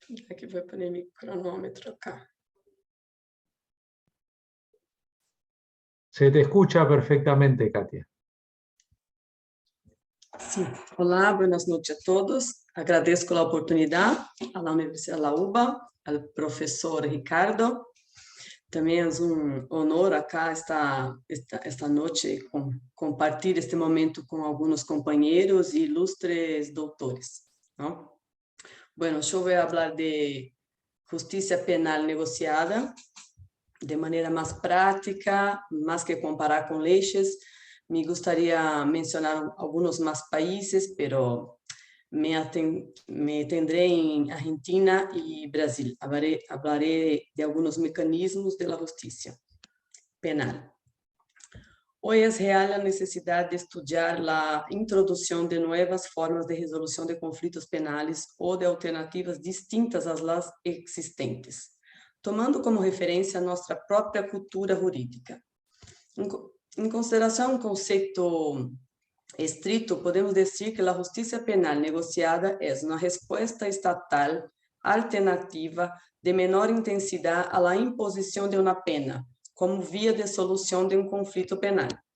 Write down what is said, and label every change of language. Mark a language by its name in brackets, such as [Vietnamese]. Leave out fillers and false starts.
[Portuguese] Aqui vou [Spanish] poner mi cronómetro acá. Se te escucha perfectamente, Katia. [Portuguese] Sim. Olá, [Spanish] buenas noches a todos. [Portuguese] Agradeço a oportunidade à Universidade da UBA, ao professor Ricardo. Também é [Spanish] honor acá [Portuguese] esta noite compartilhar este momento com alguns companheiros e ilustres doutores, ¿no? [Spanish] Bueno, yo voy a hablar de justicia penal negociada de manera más práctica, más que comparar con leyes. Me gustaría mencionar algunos más países, pero me tendré en Argentina y Brasil. Hablaré de algunos mecanismos de la justicia penal. Hoy es real la necesidad de estudiar la introducción de nuevas formas de resolución de conflictos penales o de alternativas distintas a las existentes, [Portuguese] tomando como referência a nossa própria cultura jurídica. Em consideração a um conceito estrito, podemos dizer que a justiça penal negociada é uma resposta estatal alternativa de menor intensidade à imposição de uma pena, como via de solução de um conflito penal.